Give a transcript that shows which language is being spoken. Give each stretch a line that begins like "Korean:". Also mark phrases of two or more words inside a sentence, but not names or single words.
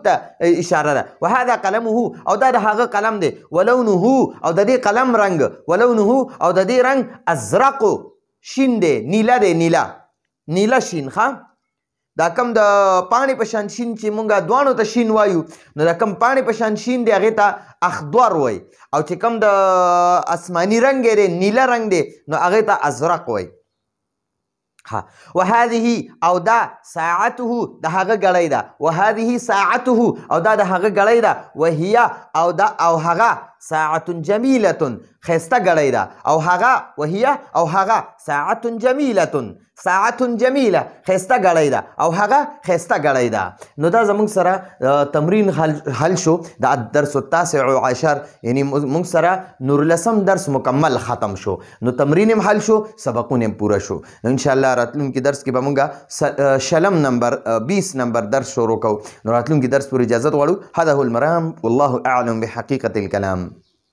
Pashto: ته اشاره ده
Arabic: وهذا قلمه
Pashto: او دا د هغه قلم دی ولونه او د دې قلم رنګ ولونه او د دې رنګ ازرق شین دی نیله دی نیله شین ښه دا کم د پاڼې په شان شین چې مونږ دواړو ته شین وایو نو دا کم پاڼې په شان شین دی هغې ته اخضر وایي او چې کم د اسماني رنګ دی نیله رنګ دی نو هغې ته ازرق وایي وهذه او دا ساعته د هغه ګړۍ ده
Arabic: وهذه ساعته
Pashto: او دا د هغه ګړۍ ده وهي او دا او هغه
Arabic: ساعة جمیلة
Pashto: خیسته ګړۍ ده او هغه وهي او هغه
Arabic: ساعة جمیلة ساعة جمیله
Pashto: خیسته ګړۍ ده او هغه خیسته ګړۍ ده نو دا زموږ سره تمرین حل شو د
Arabic: الدرس التاسع عشر
Pashto: یعنی موږ سره 19 درس مکمل ختم شو نو تمرین هم حل شو سبقونه هم پوره شو انشاءالله راتلونکي درس کې به مونږ شلم نمبر 20 نمبر درس شروع کوو نو راتلونکي درس پورې اجازت غواړو
Arabic: هذا هو المرام والله اعلم بحقیقة الكلام